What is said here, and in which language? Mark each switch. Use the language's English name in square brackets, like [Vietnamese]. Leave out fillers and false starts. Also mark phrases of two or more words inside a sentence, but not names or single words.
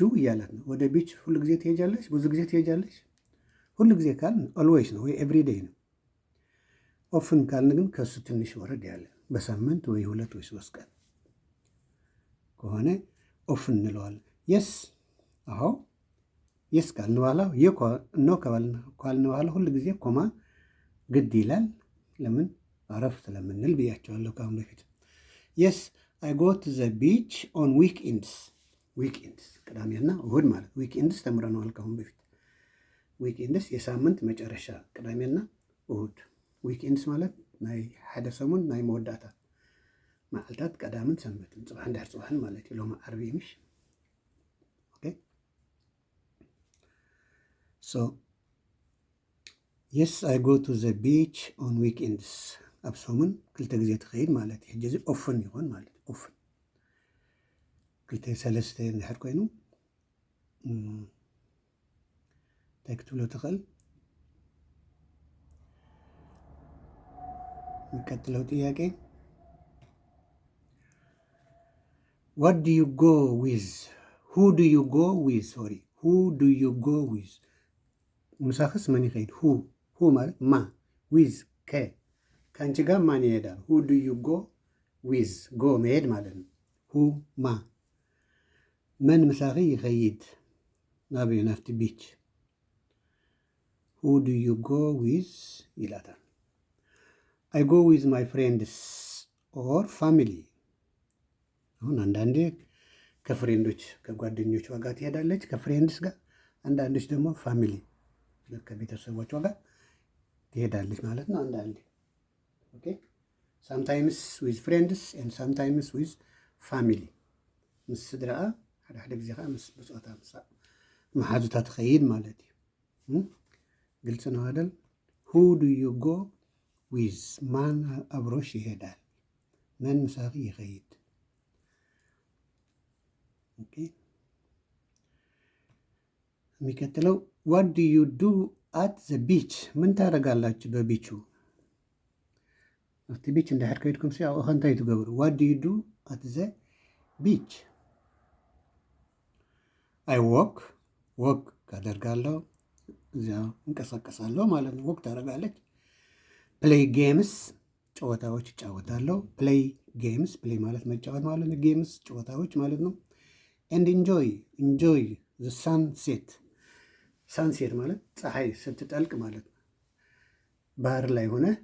[Amharic] እያለት ነው። ወደ ቢች ሁሉ ጊዜ ትሄጃለሽ፣ ብዙ ጊዜ ትሄጃለሽ። ሁሉ ጊዜ ካልን ኦልዌይስ ነው ወይ ኤቭሪዴይ ነው። ኦፍን ካልን ግን ከሱ ትንሽ ወረድ ያለ በሳምንት ወይ 2 ወይ 3 ቀን ከሆነ ኦፍን እንለዋለን። የስ አዎ የስ ካልን በኋላ ኖ ካልን በኋላ ሁሉ ጊዜ ኮማ ግድ ይላል። ለምን? አረፍ ስለምንል ብያቸዋለሁ ከአሁን በፊት። [English] Yes I go to the beach on weekends [Amharic] ቅዳሜና እሁድ ማለት ዊክኤንድስ ተምረነዋል ከአሁን በፊት። ዊክኤንድስ የሳምንት መጨረሻ ቅዳሜና እሁድ። ዊክኤንድስ ማለት [Tigrinya] ናይ ሓደ ሰሙን ናይ መወዳእታ መዓልታት ቀዳምን ሰንበትን ፅባሕ እንድሕር ፅባሕን ማለት እዩ። ሎማ ዓርቢ ምሽ ኦኬ [English] So yes I go to the beach on weekends [Tigrinya] ኣብ ሰሙን 2 ግዜ ትኸይድ ማለት እዩ። ሕጂ እዚ ኦፍን ይሆን ማለት እዩ። ኦፍን 2-3 እንድሕር ኮይኑ እንታይ ክትብሎ ትኽእል? [Amharic] የሚቀጥለው ጥያቄ [English] What do you go with who do you go with sorry who do you go with [Tigrinya] ምሳክስ መን ይኸይድ? [Amharic] ሁ ማለት ማ፣ ዊዝ ከአንቺ ጋር ማን ይሄዳል? [English] Who do you go with [Amharic] ጎ መሄድ ማለት ነው። [Tigrinya] ሁ ማ መን ምሳኺ ይኸይድ ናብዩ ናፍቲ ቢች? [English] Who do you go with ይላታል። I go with my friends or family። [Amharic] አሁን አንዳንዴ ከፍሬንዶች ከጓደኞቿ ጋር ትሄዳለች ከፍሬንድስ ጋር፣ አንዳንዶች ደግሞ ፋሚሊ ከቤተሰቦቿ ጋር ትሄዳለች ማለት ነው። አንዳንዴ [English] Okay sometimes with friends and sometimes with family። [Tigrinya] ምስ ስድራኣ ሓደ ግዜ ከዓ ምስ ብፆታ መሓዙታ ትኸይድ ማለት እዩ። [Amharic] ግልጽ ነው አይደል? [English] Who do you go with [Amharic] ማን አብሮሽ ይሄዳል? [Tigrinya] መን ምሳኺ ይኸይድ? [English] ኦኬ የሚቀጥለው What do you do at the beach? [Amharic] ምን ታደርጋላችሁ በቢቹ? [Tigrinya] ኣብቲ ቢች እንድሕር ከይድኩም ሲ ኣብኡ እንታይ ትገብሩ? [English] What do you do at the beach? I walk [Amharic] አደርጋለሁ፣ እዚያ እንቀሳቀሳለሁ ማለት ነው። ወክ ታደርጋለች። [English] Play games [Amharic] ጨዋታዎች እጫወታለሁ። [English] Play games፣ [Amharic] ፕሌይ ማለት መጫወት ማለት ነው። ጌምስ ጨዋታዎች ማለት ነው። [English] And enjoy the sunset፣ [Amharic] ሳንሴት ማለት ፀሐይ ስትጠልቅ ማለት ነው። ባህር ላይ ሆነ